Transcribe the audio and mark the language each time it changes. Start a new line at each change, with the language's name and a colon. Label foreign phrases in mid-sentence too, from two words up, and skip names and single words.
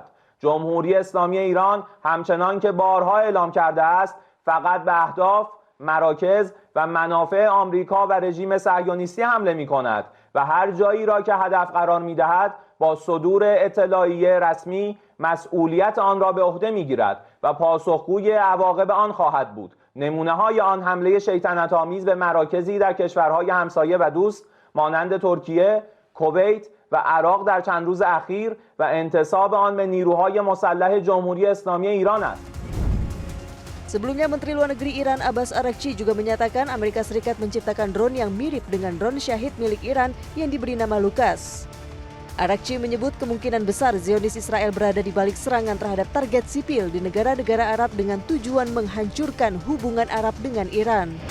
Persian: جمهوری اسلامی ایران همچنان که بارها اعلام کرده است فقط به اهداف، مراکز و منافع آمریکا و رژیم صهیونیستی حمله می کند و هر جایی را که هدف قرار می دهد با صدور اطلاعیه رسمی مسئولیت آن را به عهده می گیرد و پاسخگوی عواقب آن خواهد بود. نمونه های آن حمله شیطنت آمیز به مراکزی در کشورهای همسایه و دوست مانند ترکیه، کویت و عراق در چند روز اخیر و انتصاب آن به نیروهای مسلح جمهوری اسلامی ایران است.
Indonesian: Sebelumnya Menteri Luar Negeri Iran Abbas Araghchi juga menyatakan Amerika Serikat menciptakan drone yang mirip dengan drone Syahid milik Iran yang diberi nama Lucas. Arakci menyebut kemungkinan besar Zionis Israel berada di balik serangan terhadap target sipil di negara-negara Arab dengan tujuan menghancurkan hubungan Arab dengan Iran.